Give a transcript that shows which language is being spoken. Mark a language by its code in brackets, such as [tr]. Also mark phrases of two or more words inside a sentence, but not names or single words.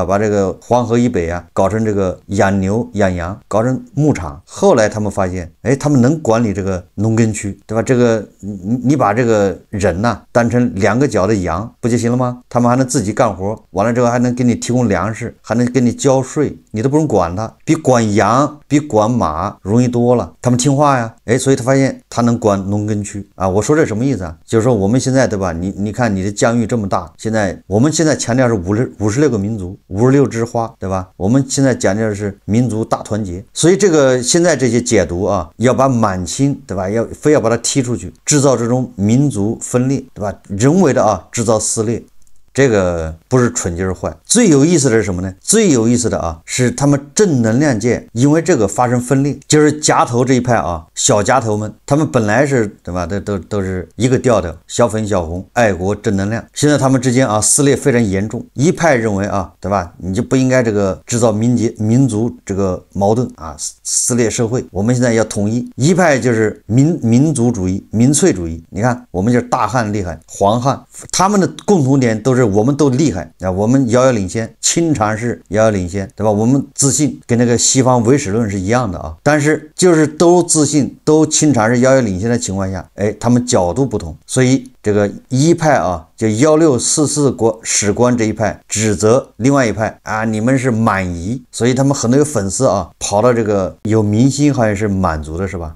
[zh] 把這個黃河以北啊搞成這個養牛養羊，搞成牧場。後來他們發現，哎，他們能管理這個農耕區，對吧？這個你把這個人吶當成兩個腳的羊不就行了嗎？他們還能自己幹活，完了之後還能給你提供糧食，還能給你交稅，你都不用管他，比管羊比管馬容易多了。他們聽話呀，哎，所以他發現他能管農耕區啊。我說這什麼意思啊？就是說我們現在對吧？你看你的疆域這麼大，我們現在強調是56個民族，56枝花，對吧？我們現在講究的是民族大團結，所以這個現在這些解讀啊，要把滿清，對吧？非要把它踢出去，制造這種民族分裂，對吧？人為的啊制造撕裂。這個不是蠢就是壞。最有意思的是什麼呢？最有意思的啊是他們正能量界因為這個發生分裂，就是夾頭這一派啊，小夾頭們，他們本來是對吧，都是一個調調，小粉小紅，愛國正能量。現在他們之間啊撕裂非常嚴重，一派認為啊，對吧，你就不應該這個制造民族這個矛盾啊，撕裂社會，我們現在要統一。一派就是民族主義、民粹主義。你看我們就是大漢厲害，黄漢，他們的共同點都是我們都厲害啊，我們遙遙領先，清常是遙遙領先，对吧？我們自信跟那個西方唯史論是一樣的啊，但是就是都自信都清常是遙遙領先的情況下，哎，他們角度不同，所以這個一派啊，就1644史觀這一派指責另外一派啊，你們是滿夷，所以他們很多有粉絲啊，跑到這個有明星好像是滿族的是吧？